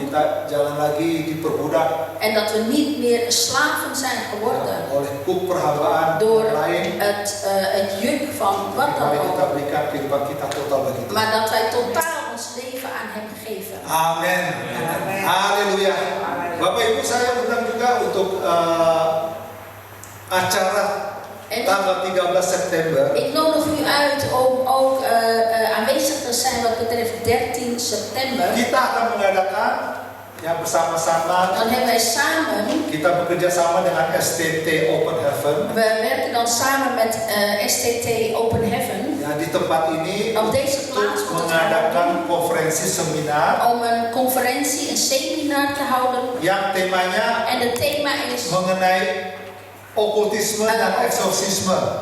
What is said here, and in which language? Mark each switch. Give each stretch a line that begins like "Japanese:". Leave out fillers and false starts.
Indonesian: Kita jangan lagi diperbudak
Dutch: En dat we niet meer slaven zijn geworden
Indonesian: oleh kuk perhambaan
Dutch: door
Indonesian: lain.
Dutch: het juk van wat dan
Indonesian: Mari kita
Dutch: ook.
Indonesian: berikan kehidupan kita total bagi Tuhan.
Dutch: Maar dat wij totaal ons leven aan Hem geven.
Indonesian: Amin. Haleluya. Bapak Ibu, saya undang juga untuk acara
Dutch: En
Indonesian: tanggal 13 September.
Dutch: ik nodig u uit om ook aanwezig te zijn wat betreft 13 september.
Indonesian: Kita akan mengadakan ya bersama-sama.
Dutch: Dan hebben wij samen,
Indonesian: Kita bekerja sama dengan STT Open Heaven.
Dutch: we werken dan samen met STT Open Heaven.
Indonesian: Ya, di tempat ini
Dutch: Op deze plaats
Indonesian: untuk
Dutch: moeten we
Indonesian: mengadakan konferensi seminar
Dutch: om een conferentie, een seminar te houden.
Indonesian: yang temanya
Dutch: En het thema is
Indonesian: mengenai okultisme dan eksorsisme.